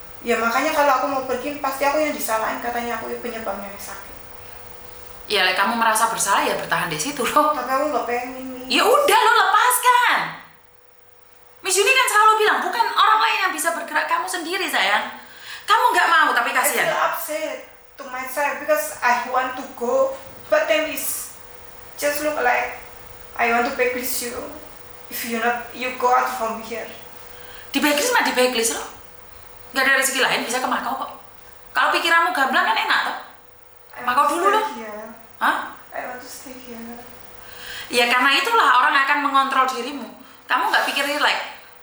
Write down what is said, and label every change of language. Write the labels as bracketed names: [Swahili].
[Indonesian] Ya makanya kalau aku mau pergi pasti aku yang disalahin, katanya aku penyebab nenek sakit. Ya kamu merasa bersalah ya bertahan di situ loh. Tapi aku nggak pengen Miss. Ya udah lo lepaskan. Miss Yuni kan selalu bilang bukan orang lain yang bisa bergerak, kamu sendiri sayang. Kamu nggak mau tapi [English] I [Indonesian] kasihan. [English] feel upset to myself because I want to go, but then it's just look like I want to blacklist you. If you go out from here. [Indonesian] Di blacklist mah di blacklist loh. Nggak ada rezeki lain bisa ke Makau kok. Kalau pikiranmu gamblang kan enak toh. Makau dulu loh. Hah? [English] I want to stay here. [Indonesian] Ya karena itulah orang akan mengontrol dirimu. Kamu nggak pikir relax.